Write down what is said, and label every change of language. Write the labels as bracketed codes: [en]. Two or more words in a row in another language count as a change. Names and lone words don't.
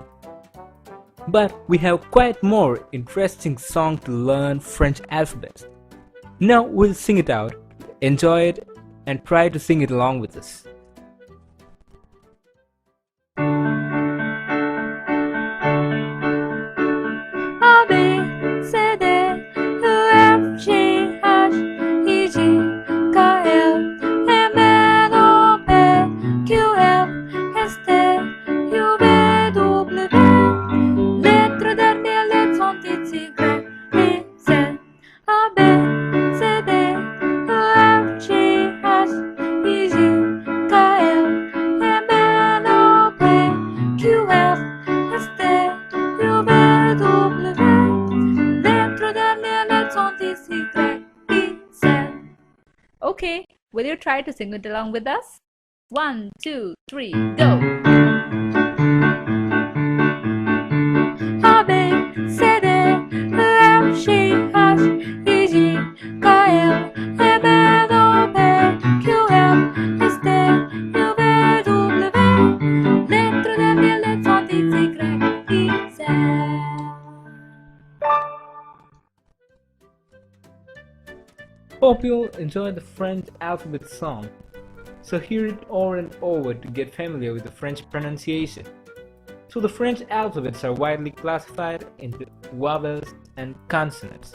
[en] But we have quite more interesting song to learn French alphabet. Now we'll sing it out, enjoy it, and try to sing it along with us. [fr] A, B, C, D, E, F, G, H, I, J, K, L, M, N, O, P, Q, R, S, T, U, V, W. Lettres dernières lettres sont X, Y, et Z. A, B, C, D, E, F, G, H, I, J, K, L, M, N, O, P, Q, R, S, T, U, V, W. Lettres dernières lettres sont X, Y, et Z. [en] Okay, will you try to sing it along with us? 1, 2, 3, go! [fr] A, B, C, D, E, F, G, H, I, J, K, L, M, N, O, P, Q, R, S, T, U, V, W. Lettres dernières lettres sont X, Y, et Z. [en] Hope you'll enjoy the French alphabet song. So hear it over and over to get familiar with the French pronunciation. So the French alphabets are widely classified into vowels and consonants.